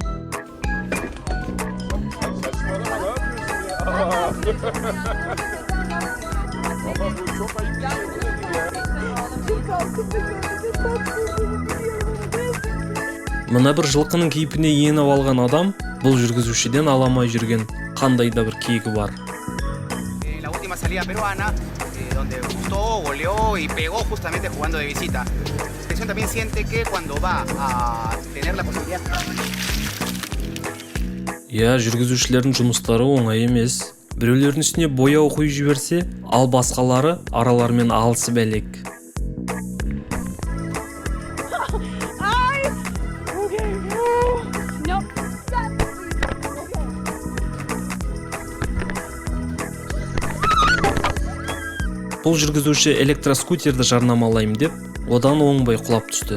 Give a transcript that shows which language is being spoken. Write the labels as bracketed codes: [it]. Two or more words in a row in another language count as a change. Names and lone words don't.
[kk] Мына бір жылқының кейпіне еніп алған адам бұл жүргізушіден аламай жүрген қандай да бір кегі бар. [es] La última salida peruana, donde gustó, goleó y pegó justamente jugando de visita. La selección también siente que cuando va a tener la posibilidad. [kk] Жүргізушілердің жұмыстары оңай емес. Біреулердің үстіне бояу құйып жіберсе, ал басқалары араларымен алысып әлек. Бұл жүргізуші электроскутерді жарнамалайым деп, одан оңбай құлап түсті.